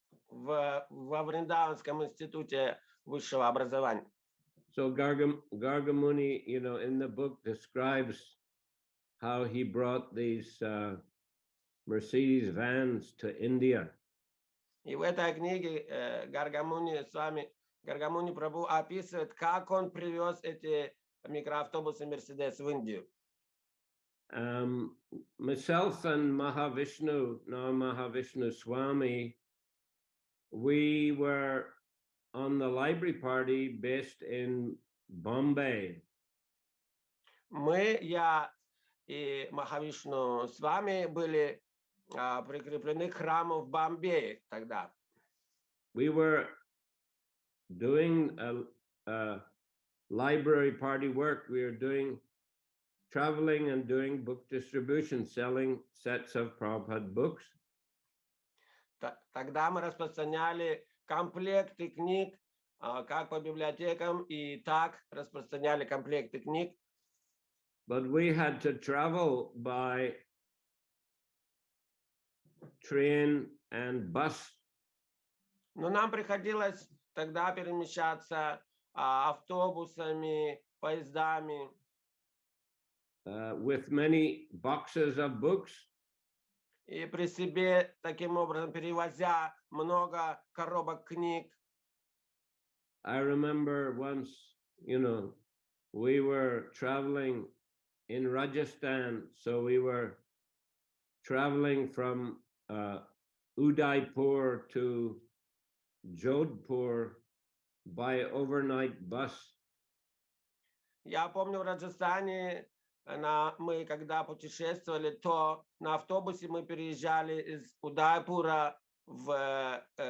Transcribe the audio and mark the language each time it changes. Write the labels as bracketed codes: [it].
[ru] Во Вриндаванском институте высшего образования. [en] So Gargamuni, in the book describes how he brought these Mercedes vans to India. [ru] И в этой книге Гаргамуни Прабху описывает, как он привез эти микроавтобусы Mercedes в Индию. [en] Myself and Mahavishnu Swami, we were on the library party based in Bombay. [ru] Я и Махавишну с вами были прикреплены к храму в Бомбее тогда. [en] We were doing a library party work. We were traveling and doing book distribution, selling sets of Prabhupada books. [ru] Тогда мы распространяли комплекты книг как по библиотекам и так распространяли комплекты книг. [en] But we had to travel by train and bus. [ru] Но нам приходилось тогда перемещаться автобусами, поездами. [en] With many boxes of books. [ru] И при себе таким образом перевозя много коробок книг. [en] I remember once, we were traveling in Rajasthan, so we were traveling from Udaipur to Jodhpur by overnight bus. [ru] Я помню в Раджастане, мы когда путешествовали, то на автобусе мы переезжали из Удайпура в